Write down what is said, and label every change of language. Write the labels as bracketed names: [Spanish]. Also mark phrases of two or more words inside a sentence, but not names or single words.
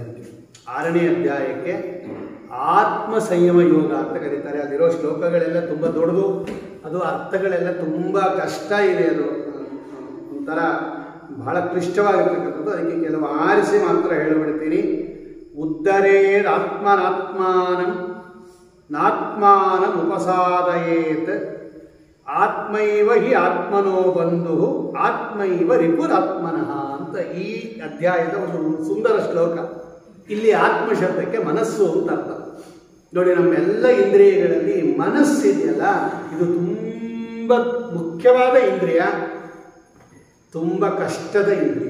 [Kannada] 6ನೇ ಅಧ್ಯಾಯಕ್ಕೆ ಆತ್ಮ ಸಂಯಮ ಯೋಗ ಅಂತ ಕರೀತಾರೆ. ಅಲ್ಲಿರೋ ಶ್ಲೋಕಗಳೆಲ್ಲ ತುಂಬ ದೊಡ್ಡದು, ಅದು ಅರ್ಥಗಳೆಲ್ಲ ತುಂಬ ಕಷ್ಟ ಇದೆ. ಅದು ಒಂಥರ ಬಹಳ ಕ್ಲಿಷ್ಟವಾಗಿರ್ತಕ್ಕಂಥದ್ದು. ಅದಕ್ಕೆ ಕೆಲವು ಆರಿಸಿ ಮಾತ್ರ ಹೇಳಿಬಿಡ್ತೀನಿ. [Sanskrit] ಉದ್ಧರೇದಾತ್ಮನಾತ್ಮಾನಂ ನಾತ್ಮಾನಂ ಉಪಸಾದಯೇತ್ ಆತ್ಮೈವ ಹಿ ಆತ್ಮನೋ ಬಂಧು ಆತ್ಮೈವ ರಿಪುರಾತ್ಮನಃ [Kannada] ಅಂತ ಈ ಅಧ್ಯಾಯದ ಒಂದು ಸುಂದರ ಶ್ಲೋಕ. ಇಲ್ಲಿ ಆತ್ಮ ಶಬ್ದಕ್ಕೆ ಮನಸ್ಸು ಅಂತ ಅರ್ಥ. ನೋಡಿ, ನಮ್ಮೆಲ್ಲ ಇಂದ್ರಿಯಗಳಲ್ಲಿ ಮನಸ್ಸಿದೆಯಲ್ಲ, ಇದು ತುಂಬ ಮುಖ್ಯವಾದ ಇಂದ್ರಿಯ, ತುಂಬ ಕಷ್ಟದ ಇಂದ್ರಿಯ.